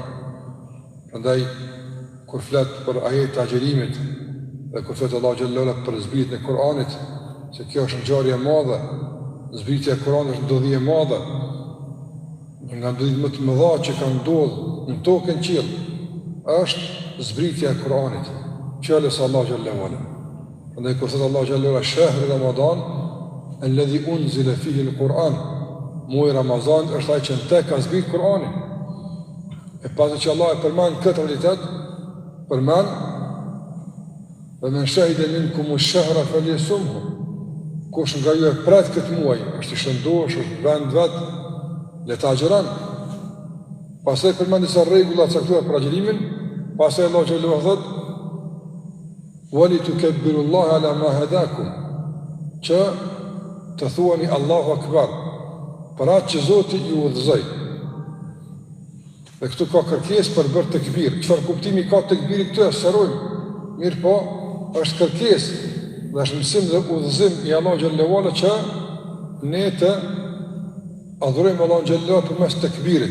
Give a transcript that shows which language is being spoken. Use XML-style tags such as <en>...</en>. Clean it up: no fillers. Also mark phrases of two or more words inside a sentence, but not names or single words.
<sq>Prandaj kur flet për ajet të agjerimit dhe kur flet Allahu</sq> <ar>جل جلاله</ar> <sq>për zbritjen e Kur'anit, se kjo është ngjarje e madhe, zbritja e Kur'anit është ndodhje e madhe, nga ndodhjet më të mëdha që kanë ndodhur në tokën qiell, është zbritja e Kur'anit, fjalës së Allahu</sq> <ar>جل وعلا.</ar> <sq>Prandaj kur thot Allahu</sq> <ar>جل وعلا شهر رمضان الذي أنزل فيه القرآن,</ar> <sq>muaj Ramazan është ai që në te ka zbrit Kur'ani. E pasi që Allah e përmend këtë realitet, përmend dhe</sq> <ar>من شهد منكم الشهر فليصمه.</ar> <sq>Kush nga ju e pret këtë muaj, është i shëndosh, është vend vetë, le ta agjeron. Pastaj përmend disa rregulla të caktuara për agjerimin, pastaj Allahu xhallahu thot:</sq> <ar>"ولتكبروا الله على ما هداكم",</ar> <sq>që të thuani</sq> <ar>الله أكبر,</ar> <sq>për atë që Zoti ju udhëzoi. Dhe këtu ka kërkesë për bërë tekbir. Çfarë kuptimi ka tekbiri këtu? Sërojmë. Mirë po, është kërkesë dhe është mësim dhe udhëzim i Allahu</sq> <ar>جل وعلا</ar> <sq>që ne të adhurojmë Allahu</sq> <ar>جل وعلا</ar> <sq>përmes tekbirit.</sq>